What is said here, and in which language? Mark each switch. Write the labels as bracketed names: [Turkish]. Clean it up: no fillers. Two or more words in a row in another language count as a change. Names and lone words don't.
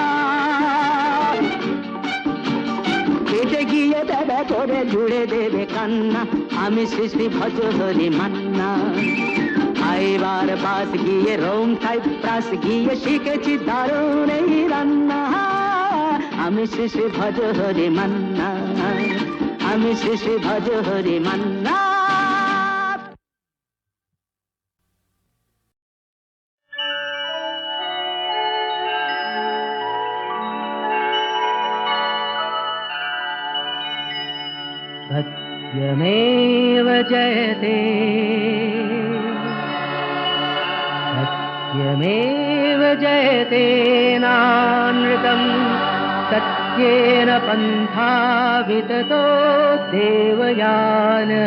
[Bangla] কেটে গিয়ে দেবে করে জুড়ে দেবে কান্না, আমি শ্রী ভজ হরি মান্না। এবার বাস গিয়ে রোম সাইপ্রাস গিয়ে শিখেছি দারুণ এই রান্না, আমি শ্রী ভজ হরি মান্না, আমি শ্রী ভজ হরি মান্না। [Sanskrit] सत्यमेव जयते सत्यमेव जयते नानृतम्, सत्येन पन्था विततो देवयान।